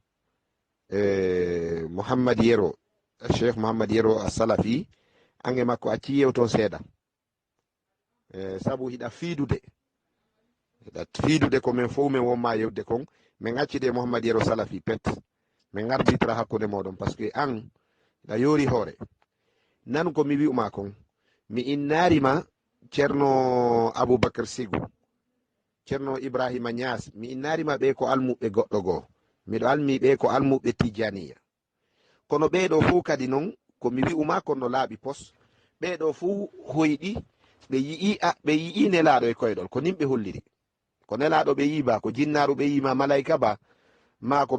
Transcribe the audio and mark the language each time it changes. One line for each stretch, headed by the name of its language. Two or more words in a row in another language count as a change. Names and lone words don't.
Fula: mouhammad yero cheikh mouhammad yero a salafi ange makko acci yewton seeɗa sabu hiɗa fiidude ko min fo min wonma yewde kon min accide mouhammad yero salafi pet min arbitra hakkude moɗon
French: par ce que
Fula: an hiɗa yoori hoore nan ko mi wi'uma kon mi innarima ceerno aboubacry sigu ceerno ibrahima nias mi innarima ɓe ko almuɓe goɗɗo goo miɗo almi ɓe ko almuɓe tijaniya kono ɓeɗo fuu kadi noon ko mi wi'uma kono laaɓi pos ɓeɗo fuu hoyɗi ɓe yi'i nelaɗo e koyɗol ko nimɓe holliri ko nelaɗo ɓe yi ba ko jinnaru ɓe yima malayika ba ma ko